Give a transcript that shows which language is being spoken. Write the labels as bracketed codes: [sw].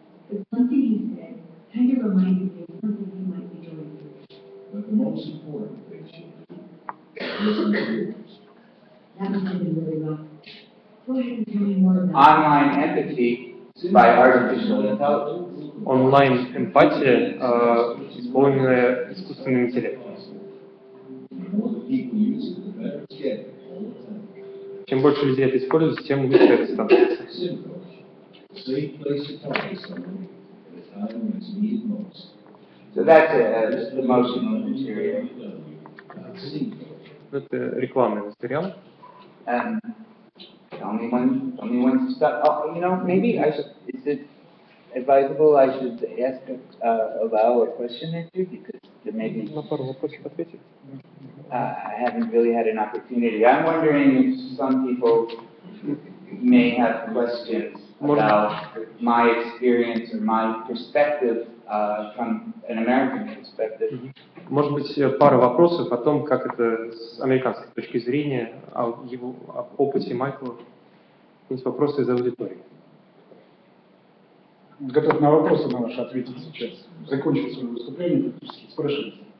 [en] But something he said kind of reminded me of something he might be going through. But the most important thing she did was listen to yours. That must have been really rough. Go ahead and tell me more about it. Online empathy by artificial intelligence. [ru] Онлайн-эмпатия, исполненная искусственным интеллектом. [en] The more the people use it, the better it's getting all the time. [ru] Чем больше людей это используют, тем лучше это становится. [en] Simcoe, a safe place to talk to somebody at a time when it's needed most. So that's just promotional material. Simcoe. [ru] Это рекламный материал. [en] Tell me when to stop. Oh, you know, maybe I should, is it advisable I should ask, allow a question or two, because there may be, [ru] На пару вопросов ответить. [en] I haven't really had an opportunity. I'm wondering if some people may have questions about my experience or my perspective, from an American perspective. [ru] Может быть, пара вопросов о том, как это с американской точки зрения, об опыте Майкла. Есть вопросы из аудитории. Готов на вопросы на ваши ответить сейчас. Закончил свое выступление, практически спрашивайте.